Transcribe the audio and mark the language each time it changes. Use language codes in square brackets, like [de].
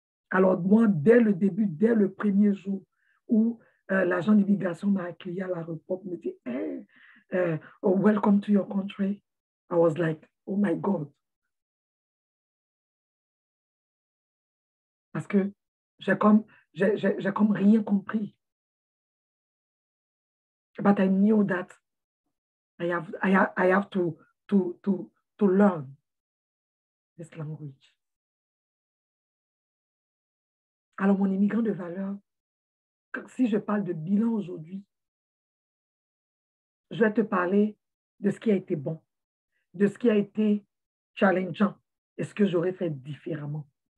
[fr] Alors moi, dès le début, dès le premier jour où l'agent d'immigration m'a accueilli à l'aéroport, me dit, [en] hey, welcome to your country. I was like, oh my God. [fr] Parce que j'ai comme rien compris. [en] But I knew that I have to learn this language. [fr] Alors, mon immigrant de valeur, si je parle de bilan aujourd'hui, je vais te parler de ce qui a été bon, de ce qui a été challengeant et ce que j'aurais fait différemment.